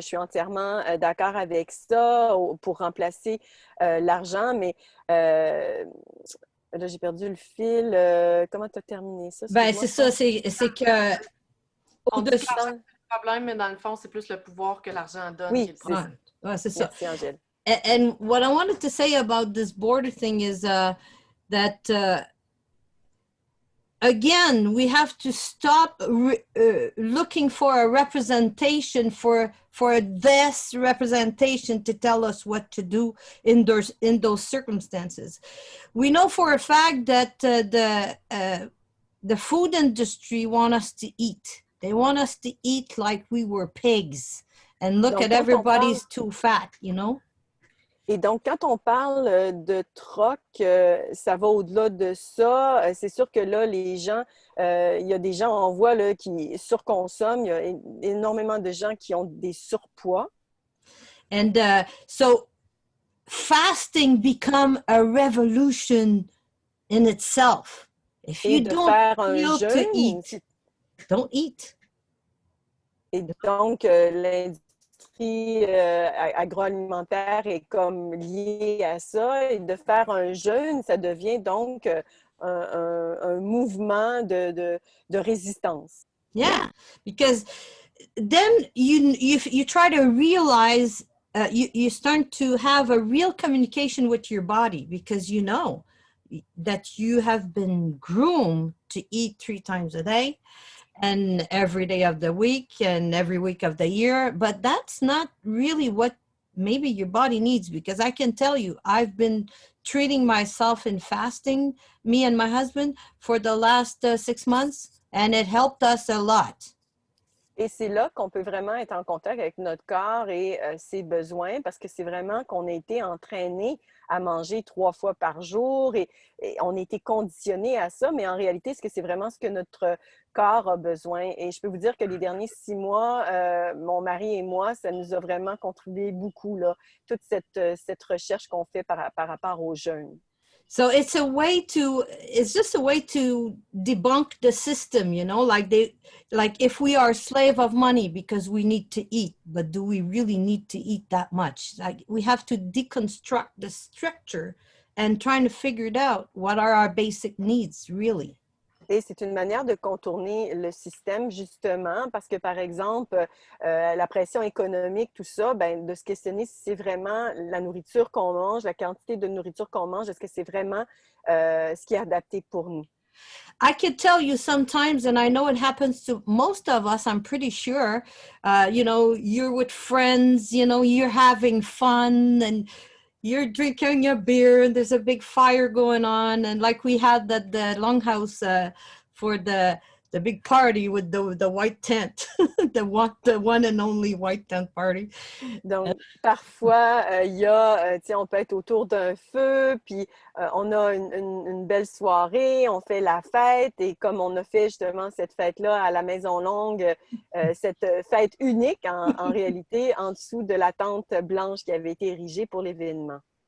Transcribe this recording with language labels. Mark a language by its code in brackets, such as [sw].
[fr] Je suis entièrement d'accord avec ça pour remplacer l'argent, mais là, j'ai perdu le fil. Comment tu as terminé ça? Ben, c'est ça, c'est que on dit que l'argent, c'est le problème, mais dans le fond, c'est plus le pouvoir que l'argent donne. Oui, qui est le problème. Ouais, c'est ça. Merci, Angèle. [en] And what I wanted to say about this border thing is that again, we have to stop looking for a representation for this representation to tell us what to do in those circumstances. We know for a fact that the food industry want us to eat. They want us to eat like we were pigs and look at everybody's too fat, you know? [fr] Et donc, quand on parle de troc, ça va au-delà de ça. C'est sûr que là, les gens, il y a des gens, on voit, là, qui surconsomment. Il y a énormément de gens qui ont des surpoids. [en] And so fasting become a revolution in itself. If you don't feel to eat, don't eat. [fr] Et donc, l'industrie agroalimentaire est comme liée à ça. Et de faire un jeûne, ça devient donc un mouvement de résistance. [en] Yeah, because then you try to realize, you start to have a real communication with your body, because you know that you have been groomed to eat 3 times a day and every day of the week and every week of the year. But that's not really what maybe your body needs, because I can tell you, I've been treating myself in fasting, me and my husband, for the last 6 months, and it helped us a lot. [fr] Et c'est là qu'on peut vraiment être en contact avec notre corps et ses besoins, parce que c'est vraiment qu'on a été entraîné à manger 3 fois par jour et on a été conditionné à ça, mais en réalité, est-ce que c'est vraiment ce que notre corps a besoin? Et je peux vous dire que les derniers 6 mois, mon mari et moi, ça nous a vraiment contribué beaucoup, là, toute cette recherche qu'on fait par rapport au jeûne. [en] So it's just a way to debunk the system, you know, like if we are a slave of money because we need to eat, but do we really need to eat that much? Like, we have to deconstruct the structure and trying to figure it out. What are our basic needs, really? [fr] Et c'est une manière de contourner le système, justement, parce que, par exemple, la pression économique, tout ça, ben, de se questionner si c'est vraiment la nourriture qu'on mange, la quantité de nourriture qu'on mange, est-ce que c'est vraiment ce qui est adapté pour nous? [en] I could tell you sometimes, and I know it happens to most of us, I'm pretty sure, you know, you're with friends, you know, you're having fun, and you're drinking a beer and there's a big fire going on, and like we had the longhouse for the big party with the white tent, the one and only white tent party. [fr] Donc, parfois, il y a, tu sais, on peut être autour d'un feu, puis on a une belle soirée, on fait la fête, et comme on a fait justement cette fête-là à la Maison Longue, cette fête unique en réalité, en dessous de la tente blanche qui avait été érigée pour l'événement.